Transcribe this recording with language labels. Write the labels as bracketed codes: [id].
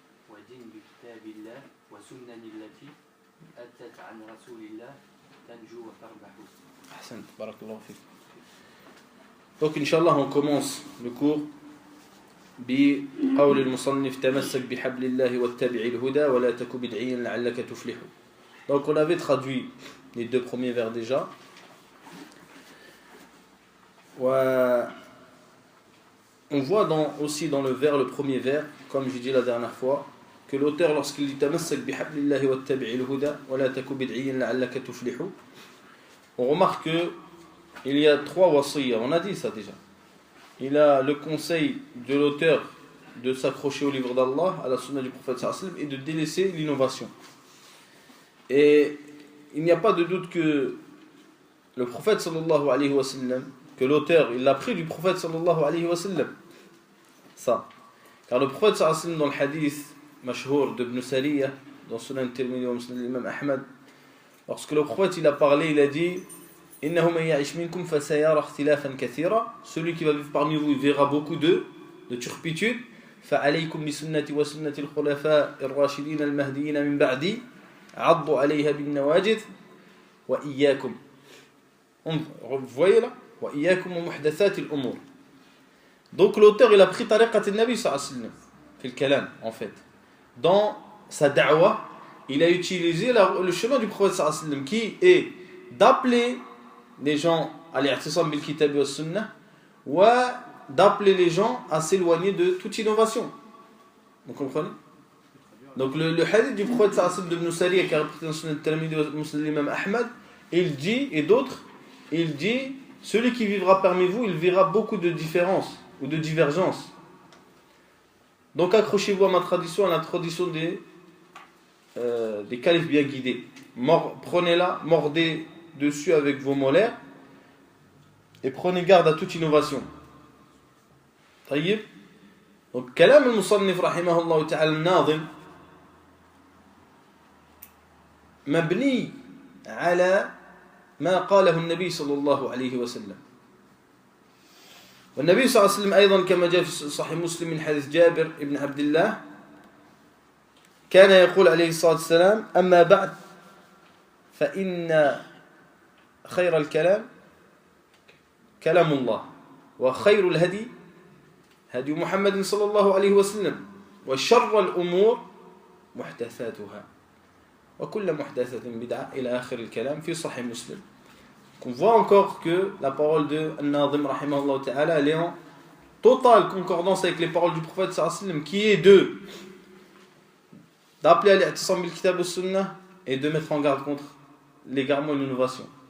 [ar] ودين بكتاب الله والسنن التي أتت عن رسول الله تنجو وتربح. أحسنت, بارك الله فيك. [fr] Donc Inch'Allah on commence le cours [ar] بقول المصنف تمسك بحبل الله واتبع الهدى ولا تك بدعيا لعلك تفلح. [fr] Donc on avait traduit les deux premiers vers déjà. On voit aussi dans le premier vers, comme j'ai dit la dernière fois, que l'auteur, lorsqu'il dit [ar] تمسك بحبل الله واتبع الهدى ولا تك بدعيا لعلك تفلح, [fr] on remarque qu'il y a trois wasiyya. On a dit ça déjà. Il a le conseil de l'auteur de s'accrocher au livre d'Allah, à la sunna du prophète sallallahu alayhi wa sallam, et de délaisser l'innovation. Et il n'y a pas de doute que le prophète sallallahu alayhi wa sallam, que l'auteur, il l'a pris du prophète sallallahu alayhi wa sallam. Ça. Car le prophète sallallahu alayhi wa sallam, dans le hadith mashhour de Ibn Sariyah, dans Sunan Tirmidhi wa Musnad l'imam Ahmad, lorsque le prophète il a parlé, il a dit [ar] إنه من يعش منكم فسيرى اختلافا كثيرا, [fr] celui qui va vivre parmi vous il verra beaucoup de turpitude. [ar] فعليكم بسنتي وسنة الخلفاء الراشدين المهديين من بعدي عضوا عليها بالنواجذ وإياكم. [fr] Vous voyez là, [ar] وإياكم ومحدثات الأمور. [fr] Donc l'auteur il a pris tariqat al-Nabi sallallahu alayhi wa sallam [ar] في الكلام [fr] en fait. Dans sa da'wa il a utilisé le chemin du prophète sallallahu alayhi wa sallam qui est d'appeler les gens à l'i'tisam bil kitab wa sunnah, ou d'appeler les gens à s'éloigner de toute innovation. Vous comprenez? Donc le hadith du prophète sallallahu alayhi wa sallam de Ibn Sariyah qui a repris dans Sunan Tirmidhi wa Musnad l'imam Ahmad, il dit, et d'autres, il dit celui qui vivra parmi vous il verra beaucoup de différences ou de divergences. Donc accrochez-vous à ma tradition, à la tradition des califes bien guidés. Prenez-la, mordez dessus avec vos molaires et prenez garde à toute innovation. [ar] طيب. Donc كلام المصنف رحمه الله تعالى الناظم مبني على ما قاله النبي صلى الله عليه وسلم. والنبي صلى الله عليه وسلم أيضا كما جاء في صحيح مسلم من حديث جابر بن عبد الله كان يقول عليه الصلاة والسلام أما بعد فإن خير الكلام كلام الله وخير الهدي هدي محمد صلى الله عليه وسلم وشر الأمور محدثاتها وكل محدثة بدعة إلى آخر الكلام في صحيح مسلم. [fr] On voit encore que la parole de An-Nazim rahimahullah ta'ala elle est en totale concordance avec les paroles du prophète sallallahu alayhi wa sallam qui est d'appeler à l'I'tisam bil kitab wa sunnah et de mettre en garde contre l'égarement et l'innovation.